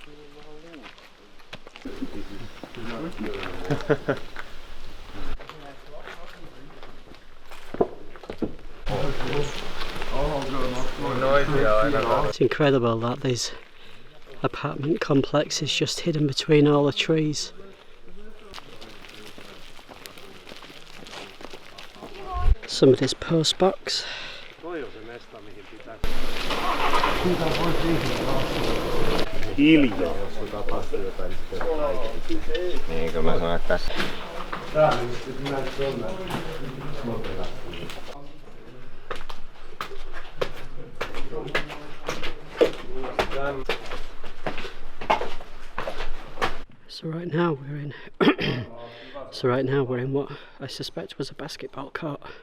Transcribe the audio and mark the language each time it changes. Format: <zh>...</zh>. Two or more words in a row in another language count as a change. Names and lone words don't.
<en>It's incredible that this apartment complex is just hidden between all the trees. Somebody's post box.</en> <fi>Hiljaa. Niinkö mä sanon, että tässä.</fi> <en>So right now we're in what I suspect was a basketball court.</en>